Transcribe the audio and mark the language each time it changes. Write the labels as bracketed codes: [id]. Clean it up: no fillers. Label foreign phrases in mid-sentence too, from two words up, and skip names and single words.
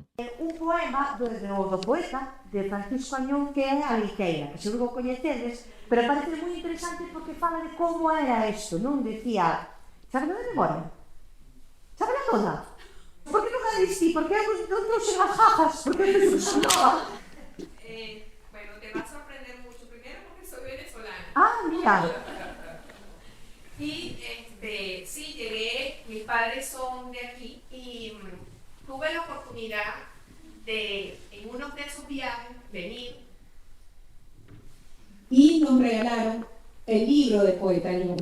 [gl] Un poema do poeta de Francisco Añón que é A Leiteira, que seguro que coñecedes, pero parece moi interesante porque fala de como era isto, non? [es] Decía, sabe de memoria? Sabe la toda? [gl] Por que nunca dixi? Por que non trouxen as gafas? Por que non trouxen nada? [es] Bueno, te va a sorprender mucho, primero porque soy venezolana. Ah, mira. Y sí, llegué, mis padres son de aquí y tuve la oportunidad de, en uno de esos viajes, venir. Y nos regalaron el libro de Poeta Añón.